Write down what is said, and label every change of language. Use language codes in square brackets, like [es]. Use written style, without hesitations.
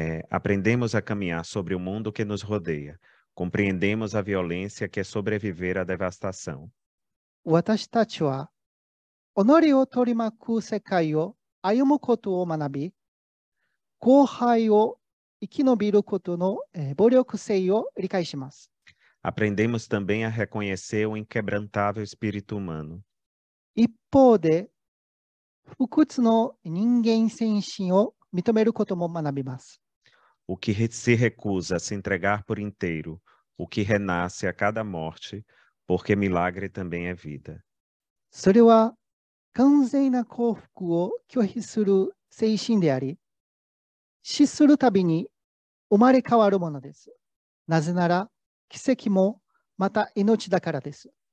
[pt] Aprendemos a caminhar sobre o mundo que nos rodeia. Compreendemos a violência que é sobreviver à devastação. [ja] 私たちは己を取り巻く世界を歩むことを学び、荒廃を生き延びることの暴力性を理解します。 [pt] Aprendemos também a reconhecer o inquebrantável espírito humano. [ja] 一方で、不屈の人間精神を認めることも学びます。 [pt] O que se recusa a se entregar por inteiro, o que renasce a cada morte, porque milagre também é vida. [ja] それは完全な幸福を拒否する精神であり、死するたびに生まれ変わるものです。なぜなら、奇跡もまた命だからです。